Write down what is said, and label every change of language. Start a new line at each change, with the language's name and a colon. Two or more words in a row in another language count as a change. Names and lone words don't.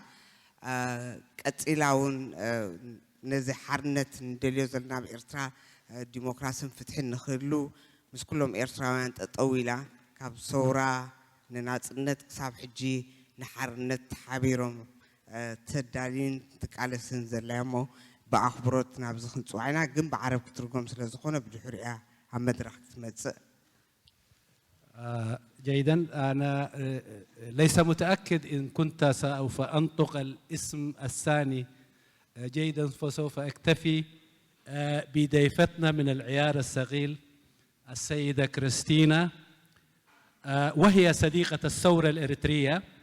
Tigrinya: ቀፂላውን ነዚ ሓርነት እንደልዮ ዘለና ብኤርትራ ዲሞክራሲን ፍትሕን ንኽህሉ ምስ ኩሎም ኤርትራውያን ጠጠው ኢላ ካብ ሰውራ ንናፅነት ክሳብ ሕጂ ንሓርነት ሓቢሮም ተዳልዩን ትቃለስን ዘላ እሞ ብኣኽብሮት ናብዚ ክንፅዋዕ ኢና ግን ብዓረብ ክትርጎም ስለ ዝኾነ ብድሕሪኣ ኣብ መድረኽ ክትመፅእ
Arabic: جيدا أنا ليس متأكد إن كنت سوف أنطق الاسم الثاني جيدا فسوف أكتفي بضيفتنا من العيار الثقيل السيدة كريستينا وهي صديقة الثورة الإريترية